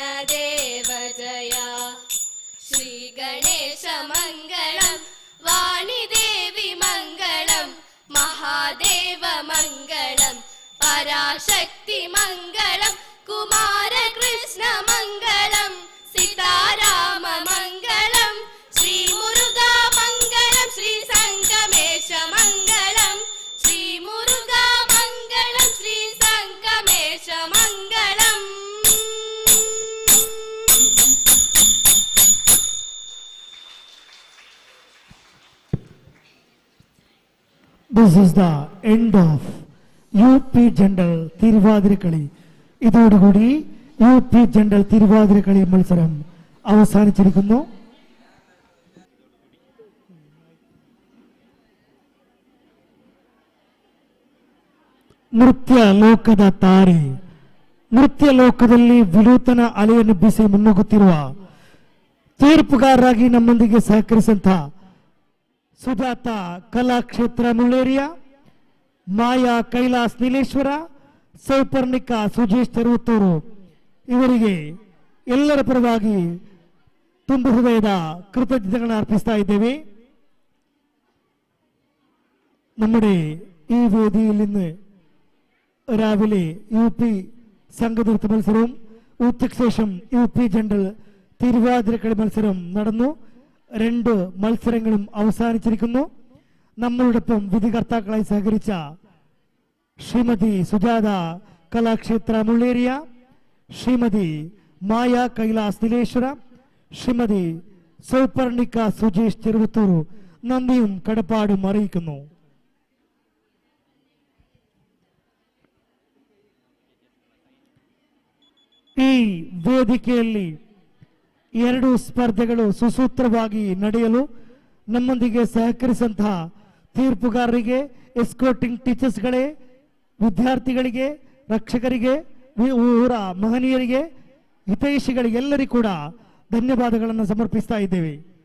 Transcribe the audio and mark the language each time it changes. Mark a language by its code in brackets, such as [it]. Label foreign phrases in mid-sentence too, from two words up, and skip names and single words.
[ml] ദേവ ജയ ശ്രീ ഗണേശ മംഗളം വാണിദേവി മംഗളം മഹാദേവ മംഗളം പരാശക്തി മംഗളം കുമാരകൃഷ്ണ മംഗളം സീതാരാമ മംഗളം ശ്രീ മുരുക മംഗളം ശ്രീ സംഗമേശ മംഗളം ശ്രീ മുരുക മംഗളം ശ്രീ സംഗമേശ മംഗളം. [en] This is the end of UP [ml] ജനറൽ തിരുവാതിരക്കളി. ഇതോടുകൂടി UP ജനറൽ തിരുവാതിരക്കളി മത്സരം അവസാനിച്ചിരിക്കുന്നു. [kn] ನೃತ್ಯ ಲೋಕದ ತಾರೆ, ನೃತ್ಯ ಲೋಕದಲ್ಲಿ ವಿನೂತನ ಅಲೆಯನ್ನು ಬೀಸಿ ಮುನ್ನುಗ್ಗುತ್ತಿರುವ ತೀರ್ಪುಗಾರರಾಗಿ ನಮ್ಮೊಂದಿಗೆ ಸಹಕರಿಸಿದಂಥ ಸುಜಾತ ಕಲಾಕ್ಷೇತ್ರ ಮುಳ್ಳೇರಿಯ, ಮಾಯಾ ಕೈಲಾಸ್ ನೀಲೇಶ್ವರ, ಸೌಪರ್ಣಿಕಾ ಸುಜೇಶ್ ತೆರುವತ್ತೂರು ಇವರಿಗೆ ಎಲ್ಲರ ಪರವಾಗಿ ತುಂಬು ಹೃದಯದ ಕೃತಜ್ಞತೆಗಳನ್ನು ಅರ್ಪಿಸ್ತಾ ಇದ್ದೇವೆ. [ml] നമ്മുടെ ഈ വേദിയിൽ നിന്ന് രാവിലെ UP സംഘനൃത്ത മത്സരവും ഉച്ചയ്ക്ക് ശേഷം UP ജനറൽ തിരുവാതിരക്കളി മത്സരം നടന്നു. 2 മത്സരങ്ങളും അവസാനിച്ചിരിക്കുന്നു. നമ്മളോടൊപ്പം വിധികർത്താക്കളായി സഹകരിച്ച ശ്രീമതി സുജാത കലാക്ഷേത്ര മുള്ളേരിയ, ശ്രീമതി മായ കൈലാസ് നീലേശ്വര, ശ്രീമതി സൗപർണിക സുജേഷ് ചെറുവത്തൂർ നന്ദിയും കടപ്പാടും അറിയിക്കുന്നു. [kn] ಈ ವೇದಿಕೆಯಲ್ಲಿ 2 ಸ್ಪರ್ಧೆಗಳು ಸುಸೂತ್ರವಾಗಿ ನಡೆಯಲು ನಮ್ಮೊಂದಿಗೆ ಸಹಕರಿಸಿದಂತಹ ತೀರ್ಪುಗಾರರಿಗೆ, [en] escorting teachersಗಳೇ, [kn] ವಿದ್ಯಾರ್ಥಿಗಳಿಗೆ, ರಕ್ಷಕರಿಗೆ, ಊರ ಮಹನೀಯರಿಗೆ, ಹಿತೈಷಿಗಳಿಗೆಲ್ಲರಿಗೂ ಕೂಡ ಧನ್ಯವಾದಗಳನ್ನು ಸಮರ್ಪಿಸ್ತಾ ಇದ್ದೇವೆ.